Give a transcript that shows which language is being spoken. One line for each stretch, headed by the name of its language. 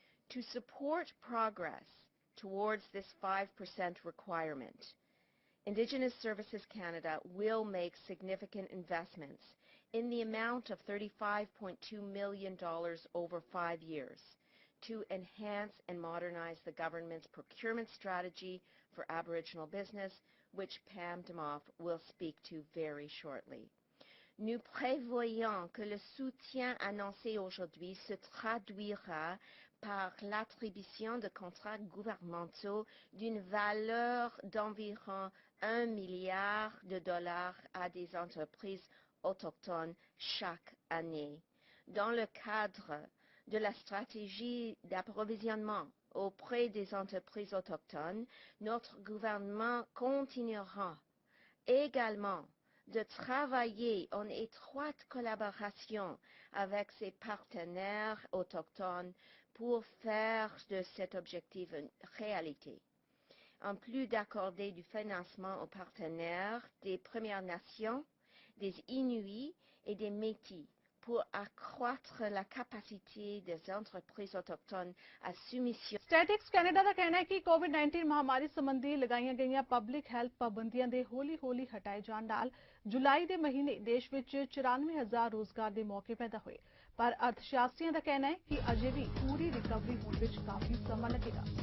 English: To support progress towards this 5% requirement, Indigenous Services Canada will make significant investments in the amount of $35.2 million over 5 years to enhance and modernize the government's procurement strategy for Aboriginal business, which Pam Demoff will speak to very shortly.
French: Nous prévoyons que le soutien annoncé aujourd'hui se traduira par l'attribution de contrats gouvernementaux d'une valeur d'environ $1 milliard à des entreprises autochtones chaque année. Dans le cadre de la stratégie d'approvisionnement auprès des entreprises autochtones, notre gouvernement continuera également de travailler en étroite collaboration avec ses partenaires autochtones pour faire de cet objectif une réalité. En plus d'accorder du financement aux partenaires des Premières Nations, des Inuits et des Métis pour accroître la capacité des entreprises autochtones à soumission.
Punjabi: Statics Canada ਦਾ ਕਹਿਣਾ ਹੈ ਕਿ ਕੋਵਿਡ-19 ਮਹਾਮਾਰੀ ਸੰਬੰਧੀ ਲਗਾਈਆਂ ਗਈਆਂ public health ਪਾਬੰਦੀਆਂ ਦੇ ਹੌਲੀ-ਹੌਲੀ ਹਟਾਏ ਜਾਣ ਨਾਲ ਜੁਲਾਈ ਦੇ ਮਹੀਨੇ ਦੇਸ਼ ਵਿੱਚ 94,000 ਰੋਜ਼ਗਾਰ ਦੇ ਮੌਕੇ ਪੈਦਾ ਹੋਏ। ਪਰ ਅਰਥਸ਼ਾਸਤਰੀਆਂ ਦਾ ਕਹਿਣਾ ਹੈ ਕਿ ਅਜੇ ਵੀ ਪੂਰੀ ਰਿਕਵਰੀ ਹੋਣ ਵਿੱਚ ਕਾਫੀ ਸਮਾਂ ਲੱਗੇਗਾ।